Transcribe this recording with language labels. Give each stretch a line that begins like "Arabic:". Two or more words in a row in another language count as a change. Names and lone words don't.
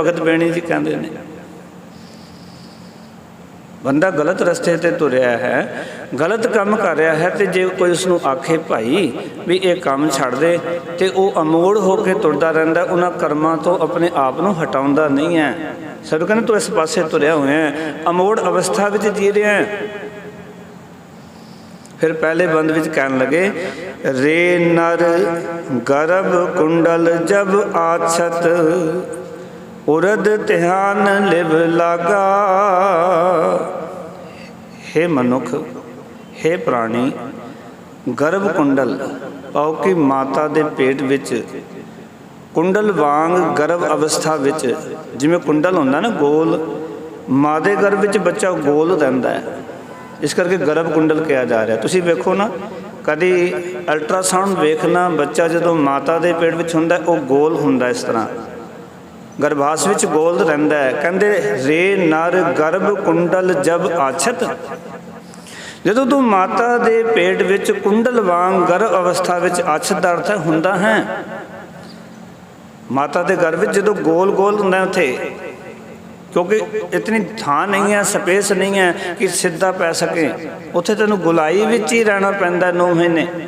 Punjabi: ਭਗਤ ਬੇਣੀ ਜੀ ਕਹਤੇ ਹੈਂ, ਬੰਦਾ ਗਲਤ ਰਸਤੇ ਤੇ ਤੁਰਿਆ ਹੈ, ਗਲਤ ਕੰਮ ਕਰ ਰਹਾ ਹੈ, ਤੋ ਜੇ ਕੋਈ ਉਸਨੂੰ ਆਖੇ ਭਾਈ ਭੀ ਯੇ ਕੰਮ ਛੱਡ ਦੇ, ਤੋ ਵਹ ਅਮੋੜ ਹੋਕਰ ਤੁਰਦਾ ਰਹਿੰਦਾ, ਉਨ੍ਹਾਂ ਕਰਮਾਂ ਤੋ ਅਪਨੇ ਆਪ ਨੂੰ ਹਟਾਉਂਦਾ ਨਹੀਂ ਹੈ। ਸਭ ਕਹਤੇ ਤੂ ਇਸ ਪਾਸੇ ਤੁਰਿਆ ਹੋਯਾ ਹੈ, ਅਮੋੜ ਅਵਸਥਾ ਵਿਚ ਜੀ ਰਹਾ ਹੈ। ਫਿਰ ਪਹਿਲੇ ਬੰਦ ਵਿਚ ਕਹਨ ਲਗੇ, ਰੇ ਨਰ ਗਰਭ ਕੁੰਡਲ ਜਬ ਆਛਤ, ਉਰਧ ਧਿਆਨ ਲਿਵ ਲਾਗਾ। ਹੇ ਮਨੁਖ, ਹੇ ਪ੍ਰਾਣੀ, ਗਰਭ ਕੁੰਡਲ ਪਾਓ ਕਿ ਮਾਤਾ ਦੇ ਪੇਟ ਵਿਚ ਕੁੰਡਲ ਵਾਂਗ ਗਰਭ ਅਵਸਥਾ ਵਿਚ, ਜਿਵੇਂ ਕੁੰਡਲ ਹੁੰਦਾ ਨਾ ਗੋਲ, ਮਾਂ ਦੇ ਗਰਭ ਵਿਚ ਬੱਚਾ ਗੋਲ ਰਹਿੰਦਾ ਹੈ, ਇਸ ਕਰਕੇ ਗਰਭ ਕੁੰਡਲ ਕਹਾ ਜਾ ਰਹਾ ਹੈ। ਤੁਸੀਂ ਵੇਖੋ ਨਾ, ਕਦੀ ਅਲਟ੍ਰਾਸਾਊਂਡ ਵੇਖਣਾ, ਬੱਚਾ ਜਦੋਂ ਮਾਤਾ ਦੇ ਪੇਟ ਵਿਚ ਹੁੰਦਾ ਵੋ ਗੋਲ ਹੁੰਦਾ, ਇਸ ਤਰ੍ਹਾਂ ਗਰਭਾਸ ਵਿਚ ਗੋਲ ਰਹਿੰਦਾ ਹੈ। ਕਹਿੰਦੇ ਰੇ ਨਰ ਗਰਭ ਕੁੰਡਲ ਜਬ ਆਛਤ, ਜਦੋਂ ਤੂ ਮਾਤਾ ਦੇ ਪੇਟ ਵਿਚ ਕੁੰਡਲ ਵਾਂਗ ਗਰਭ ਅਵਸਥਾ ਵਿਚ, ਆਛਤ ਦਾ ਅਰਥ ਹੁੰਦਾ ਹੈ ਮਾਤਾ ਦੇ ਗਰਭ ਵਿਚ ਜਦੋਂ ਗੋਲ ਗੋਲ ਹੁੰਦਾ ਉੱਥੇ, ਕਿਉਂਕਿ ਇਤਨੀ ਥਾਂ ਨਹੀਂ ਹੈ, ਸਪੇਸ ਨਹੀਂ ਹੈ ਕਿ ਸਿੱਧਾ ਪੈ ਸਕੇ, ਉੱਥੇ ਤੈਨੂੰ ਗੁਲਾਈ ਵਿਚ ਹੀ ਰਹਿਣਾ ਪੈਂਦਾ 9 ਮਹੀਨੇ।